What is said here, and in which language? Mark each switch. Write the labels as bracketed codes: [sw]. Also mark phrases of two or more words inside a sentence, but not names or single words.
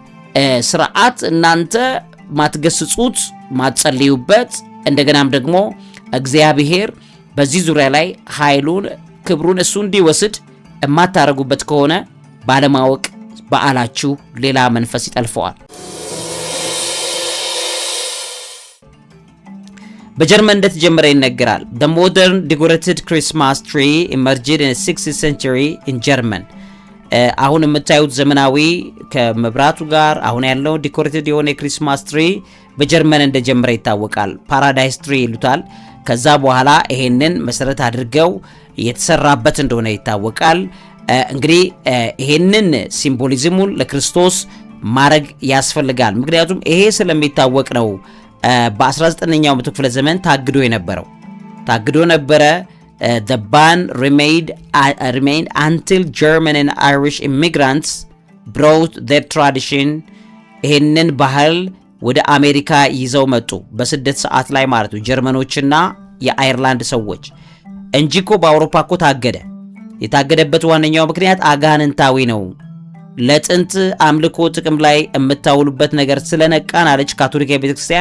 [am] ስርዓት እናንተ ማትገስጹት ማትጸልዩበት፣ እንደገናም ደግሞ እግዚአብሔር በዚህ ዙሪያ ላይ ኃይሉን ክብሩን እሱ እንዲወስድ የማታረጉበት ከሆነ ባለማወቅ በዓላችሁ ሌላ መንፈስ ይጠልፈዋል። በጀርመን እንደተጀመረ ይነገራል። [en] The modern decorated Christmas tree emerged in the 6th century in German. [am] አሁን የምታዩት ዘመናዊ ከመብራቱ ጋር አሁን ያለው ዲኮሬትድ የሆነ የክሪስማስ ትሪ በጀርመን እንደጀመረ ይታወቃል። [en] paradise tree [am] ይሉታል። ከዛ በኋላ ይሄንን መሰረት አድርገው የተሰራበት እንደሆነ ይታወቃል። እንግዲህ ይሄንን ሲምቦሊዝሙን ለክርስቶስ ማድረግ ያስፈልጋል። ምክንያቱም ይሄ ስለሚታወቅ ነው በ19ኛው መቶ ክፍለ ዘመን ታግዶ ነበረ። [en] The ban remained until German and Irish immigrants brought their tradition [am] ይሄንን ባህል ወደ አሜሪካ ይዘው መጡ። በስደት ሰዓት ላይ ማለት ነው ጀርመኖችና የአየርላንድ ሰዎች እንጂ እኮ በአውሮፓ እኮ ታገደ። የታገደበት ዋነኛው ምክንያት አጋንንታዊ ነው። ለጥንት አምልኮ ጥቅም ላይ የምታውሉበት ነገር ስለነቃን አለች ካቶሊክ ቤተክርስቲያን